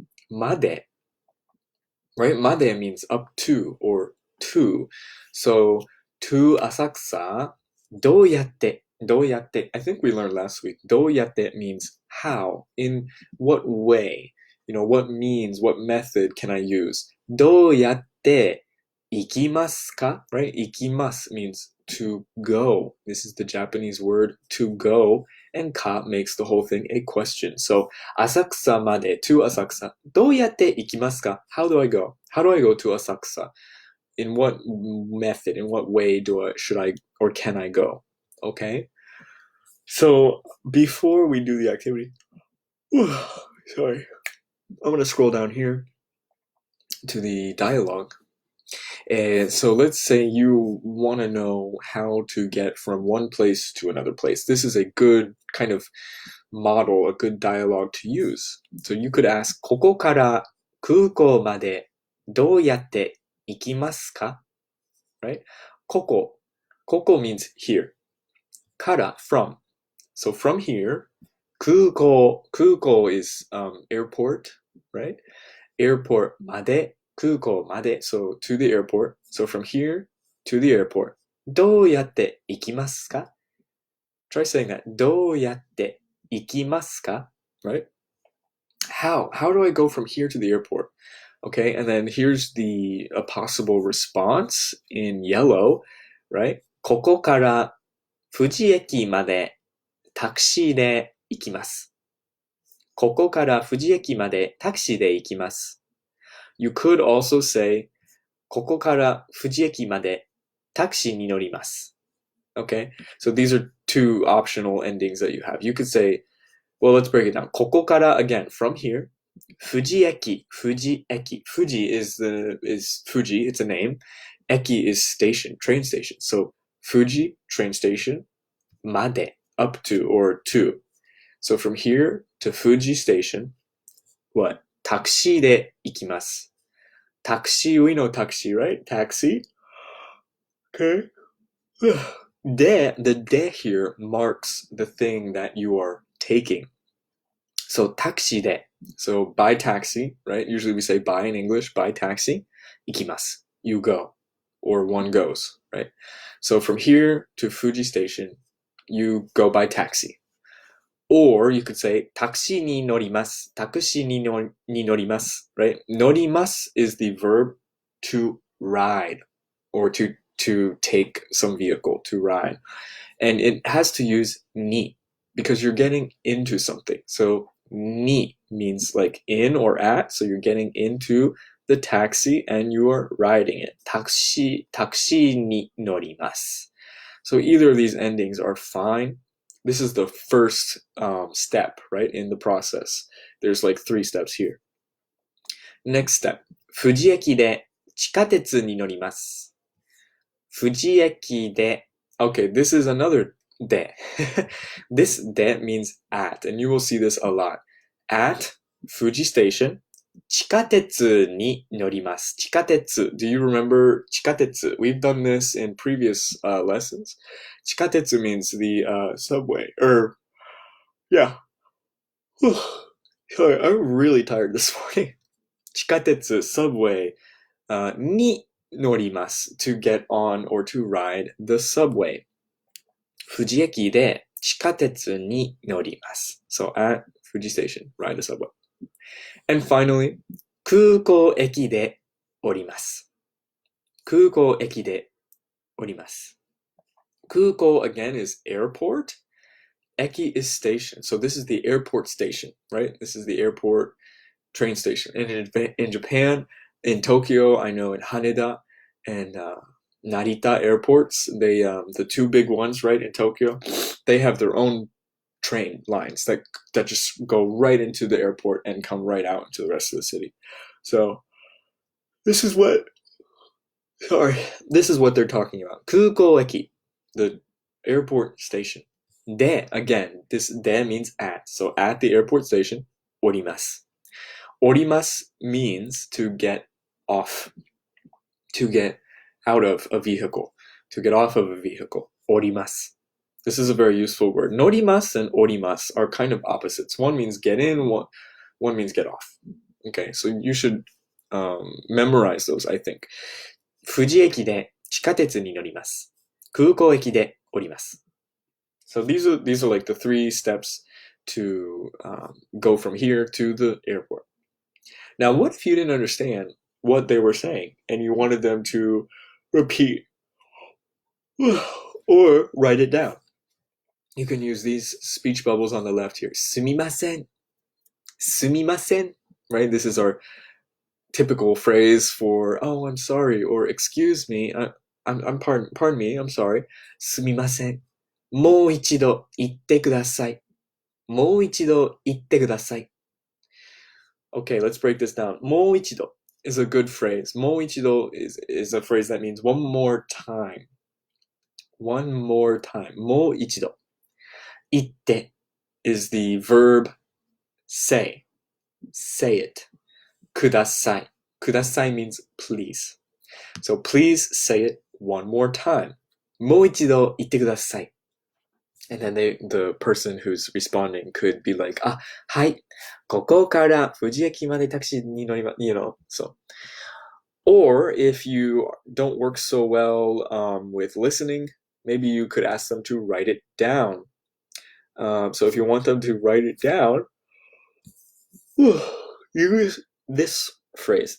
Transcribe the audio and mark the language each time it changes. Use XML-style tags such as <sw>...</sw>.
<en>Made, right? Made means up to or to. So to Asakusa, どうやって I think we learned last week. どうやって means how, in what way, what means, what method can I use?</en> <ja>どうやって行きますか?</ja> <en>Right? 行きます means to go. This is the Japanese word to go, and ka makes the whole thing a question. So 浅草まで to Asakusa.</en> <ja>どうやって行きますか?</ja> <en>How do I go? How do I go to Asakusa? In what method, in what way should I or can I go? Okay? So before we do the activity, sorry, I'm going to scroll down here to the dialogue. And so let's say you want to know how to get from one place to another place. This is a good kind of model, a good dialogue to use. So you could ask,</en> <ja>ここから空港までどうやって行きますか?</ja> <en>Right? ここ means here. から from. So from here, 空港 is airport, right? Airport まで 空港まで so to the airport. So from here to the airport.</en> <ja>どうやって行きますか?</ja> <en>Try saying that.</en> <ja>どうやって行きますか?</ja> <en>Right? How do I go from here to the airport? Okay, and then here's a possible response in yellow, right?</en> <ja>ここから富士駅までタクシーで行きます。ここから富士駅までタクシーで行きます。</ja> <en>You could also say</en> <ja>ここから富士駅までタクシーに乗ります。</ja> <en>Okay, so these are two optional endings that you have. You could say, well, let's break it down. ここから again from here. 富士駅.Fuji is Fuji, it's a name. Eki is station, train station. So Fuji train station, まで up to or to. So from here to Fuji station, what?</en> <ja>タクシーで行きます。</ja> <en>Taxi, we know taxi, right? Taxi. Okay. The de here marks the thing that you are taking. So taxi de. So by taxi, right? Usually we say by in English, by taxi. 行きます.You go. Or one goes, right? So from here to Fuji station, you go by taxi. Or you could say</en> <ja>タクシーに乗ります。タクシーに乗ります, right?</ja> <en>乗ります is the verb to ride or to take some vehicle, to ride. And it has to use に. because you're getting into something. So, ni means like in or at, so you're getting into the taxi and you are riding it. Taxi ni norimasu. So either of these endings are fine. This is the first step, right, in the process. There's like 3 steps here. Next step.</en> <ja>富士駅で地下鉄に乗ります。</ja> <en>富士駅で Okay, this is another de. This de means at, and you will see this a lot. At Fuji Station,</en> <ja>地下鉄に乗ります。</ja> <en>地下鉄. Do you remember 地下鉄? We've done this in previous lessons. 地下鉄 means the subway. Yeah. Sorry, I'm really tired this morning.</en> <ja>地下鉄 subway に乗ります</ja> <en>to get on or to ride the subway.</en> <ja>富士駅で地下鉄に乗ります.</ja> <en>So at Fuji Station, ride the subway.</en> <ja>And finally, 空港駅で降ります。空港駅で降ります。</ja> <en>空港 again is airport. Eki is station. So this is the airport station, right? This is the airport train station. And in Japan, in Tokyo, I know in Haneda and Narita airports, they the 2 big ones, right, in Tokyo, they have their own train lines that just go right into the airport and come right out into the rest of the city. So this is what they're talking about. 空港駅, the airport station. De, again, this de means at. So at the airport station, 降ります. 降ります means to get off, to get out of a vehicle, to get off of a vehicle.</en> <ja>降ります.</ja> <en>This is a very useful word. Norimasu and orimasu are kind of opposites. One means get in, one means get off. Okay, so you should memorize those, I think.</en> <ja>富士駅で地下鉄に乗ります。空港駅で降ります.</ja> <en>So these are like the 3 steps to go from here to the airport. Now, what if you didn't understand what they were saying and you wanted them to repeat or write it down? You can use these speech bubbles on the left here.</en> <ja>すみません.すみません.</ja> <en>Right? This is our typical phrase for, oh, I'm sorry, or excuse me, pardon me, I'm sorry.</en> <ja>すみません. もう一度言ってください.もう一度言ってください.</ja> <en>Okay, let's break this down. もう一度 is a good phrase. もう一度 is a phrase that means one more time. One more time. もう一度. 言って is the verb say. Say it. ください. ください means please. So please say it one more time.</en> <ja>もう一度言ってください.</ja> <en>And then the person who's responding could be like,</en> <ja>あ、はい。ここから富士駅までタクシーに乗ります。</ja> <en>You know, so. Or if you don't work so well with listening, maybe you could ask them to write it down. So if you want them to write it down, use this phrase.</en>